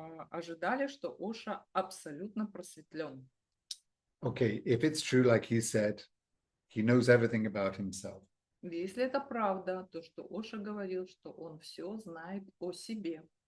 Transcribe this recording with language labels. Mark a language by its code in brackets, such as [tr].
[ru] Ожидали, что Оша абсолютно просветлен. [en] Okay, if it's true, like he said, he knows everything about himself. [ru] Если это правда, то что Оша говорил, что он все знает о себе.